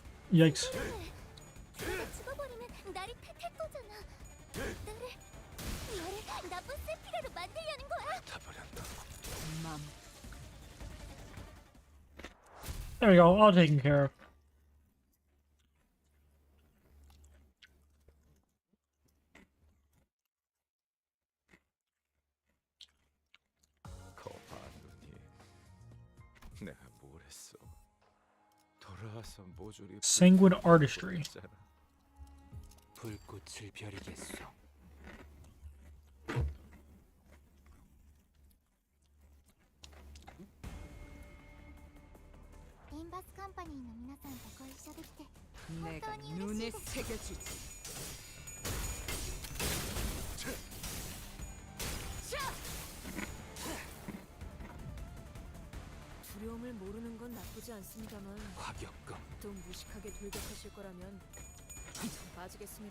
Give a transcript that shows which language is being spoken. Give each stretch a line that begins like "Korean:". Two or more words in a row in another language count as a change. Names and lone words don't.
English: Yikes.
Korean: 내가 죽어버리면 나를 탓할 거잖아. 나를 나쁜 세피라로 만들려는 거야.
English: There we go, all taken care of.
Korean: 거봐 눈이. 내가 뭘 했어? 돌아와서 모조리
English: Sanguine artistry.
Korean: 불꽃을 벼리겠소.
Japanese: 림버스 컴퍼니의 皆さんとご一緒できて
Korean: 내가 눈에 새겨주지. 두려움을 모르는 건 나쁘지 않습니다만 화격금. 또 무식하게 돌격하실 거라면 전 빠지겠습니다.